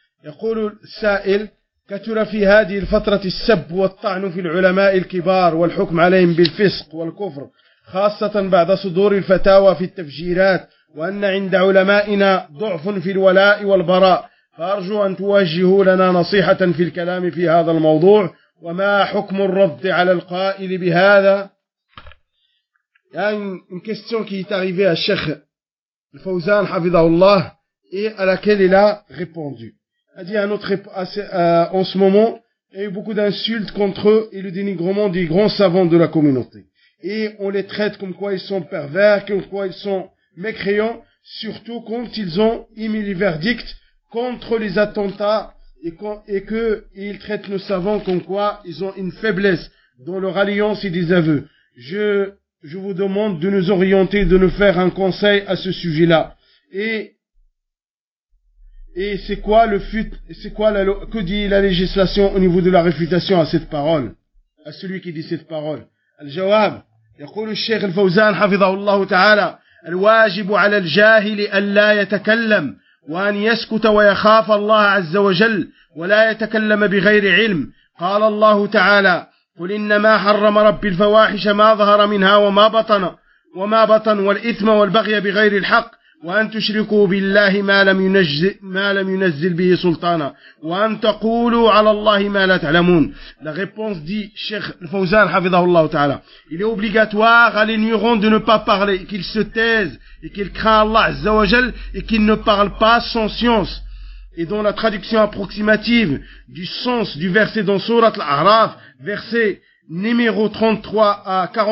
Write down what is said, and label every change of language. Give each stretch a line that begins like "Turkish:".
Arabic: يقول السائل: كثر في هذه الفترة السب والطعن في العلماء الكبار والحكم عليهم بالفسق والكفر، خاصة بعد صدور الفتاوى في التفجيرات، وأن عند علمائنا ضعف في الولاء والبراء، فأرجو أن توجهوا لنا نصيحة في الكلام في هذا الموضوع، وما حكم الرد على القائل بهذا؟
French: Il y a une question qui est arrivée à Cheikh Fawzan, Hafidahullah, et à laquelle il a répondu. Il a dit en ce moment, il y a eu beaucoup d'insultes contre eux et le dénigrement des grands savants de la communauté. Et on les traite comme quoi ils sont pervers, comme quoi ils sont mécréants, surtout quand ils ont émis les verdicts contre les attentats et qu'ils traitent nos savants comme quoi ils ont une faiblesse dans leur alliance et des aveux. Je vous demande de nous orienter, de nous faire un conseil à ce sujet-là. Et c'est quoi le fut, c'est quoi la, que dit la législation au niveau de la réfutation à cette parole, à celui qui dit cette parole?
Arabic: الجواب يقول الشيخ الفوزان حفظه الله تعالى: الواجب على الجاهل ألا يتكلم وأن يسكت ويخاف الله عز وجل ولا يتكلم بغير علم. قال الله تعالى: قل إنما حرم ربي الفواحش ما ظهر منها وما بطن والإثم والبغي بغير الحق، وأن تشركوا بالله ما لم ينزل به سلطانا، وأن تقولوا على الله ما لا تعلمون.
French: La réponse dit Cheikh Fawzan
Arabic: حفظه الله تعالى:
French: il est obligatoire à l'ignorant de ne pas parler, et qu'il se taise, et qu'il craint Allah
Arabic: عز وجل,
French: et qu'il ne parle pas sans science. Et dans la traduction approximative du sens du verset dans Sourate Al-A'raf, verset numéro 33 à